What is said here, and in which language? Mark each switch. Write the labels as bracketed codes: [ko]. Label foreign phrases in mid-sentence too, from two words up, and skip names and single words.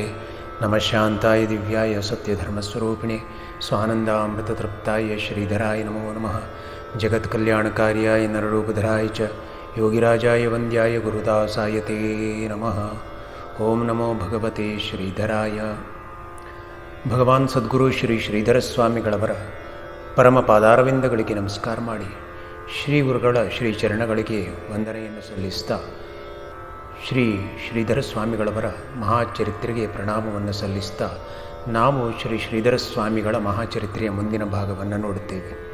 [sa] ನಮಃ ಶಾಂತಾಯ ದಿವ್ಯಾಯ ಸತ್ಯಧರ್ಮಸ್ವರೂಪಿಣೆ ಸ್ವಾನಂದಾಮೃತತೃಪ್ತಾಯ ಶ್ರೀಧರಾಯ ನಮೋ ನಮಃ. ಜಗತ್ಕಲ್ಯಾಣಕಾರ್ಯಾಯ ನರರೂಪಧರಾಯ ಚ ಯೋಗಿರಾಜಾಯ ವಂದ್ಯಾಯ ಗುರುದಾಸಾಯ ತೇ ನಮಃ. ಓಂ ನಮೋ ಭಗವತೆ ಶ್ರೀಧರಾಯ. [kn] ಭಗವಾನ್ ಸದ್ಗುರು ಶ್ರೀ ಶ್ರೀಧರ ಸ್ವಾಮಿಗಳವರ ಪರಮ ಪಾದಾರವಿಂದಗಳಿಗೆ ನಮಸ್ಕಾರ ಮಾಡಿ ಶ್ರೀ ಗುರುಗಳ ಶ್ರೀ ಚರಣಗಳಿಗೆ ವಂದನೆಯನ್ನು ಸಲ್ಲಿಸ್ತಾ ಶ್ರೀ ಶ್ರೀಧರ ಸ್ವಾಮಿಗಳವರ ಮಹಾಚರಿತ್ರೆಗೆ ಪ್ರಣಾಮವನ್ನು ಸಲ್ಲಿಸ್ತಾ ನಾವು ಶ್ರೀ ಶ್ರೀಧರ ಸ್ವಾಮಿಗಳ ಮಹಾಚರಿತ್ರೆಯ ಮುಂದಿನ ಭಾಗವನ್ನು ನೋಡುತ್ತೇವೆ.